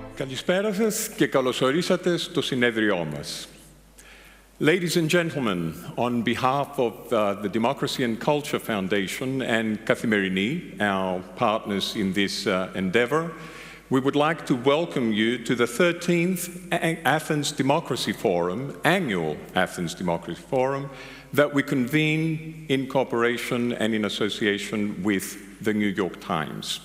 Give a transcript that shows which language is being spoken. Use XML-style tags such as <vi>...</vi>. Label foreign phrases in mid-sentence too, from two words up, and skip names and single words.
<el>Καλησπέρα σας και καλώς ορίσατε στο συνέδριό μας.</el> <en>Ladies and gentlemen, on behalf of the Democracy and Culture Foundation and Kathimerini, our partners in this endeavor, we would like to welcome you to the 13th Athens Democracy Forum, annual Athens Democracy Forum, that we convene in cooperation and in association with the New York Times.</en>